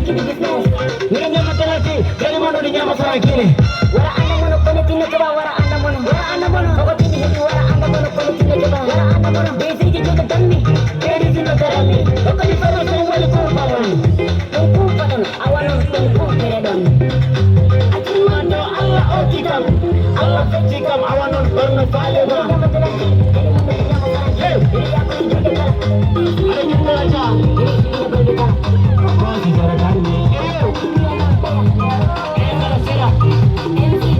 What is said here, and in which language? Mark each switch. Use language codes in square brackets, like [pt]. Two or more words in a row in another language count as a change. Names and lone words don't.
[ff] Ni nyama penalty, gani mano ni nyama fara kile. Wara anda mono, kono tinne keba, wara anda mono, wara anda mono. Koko tinne hebi, wara anda mono, kono tinne keba, wara anda mono. Besi ki joka tanni, besi ki joka tanni. Koko ni fara so wali kumpa wan, kumpa don, awan kumpa don. Ati mano, Allah otti kam, Allah fecci kam, awa non borno faale ma. Hey! Ala jumla ja. Hey! Hey, kala sera. Hey!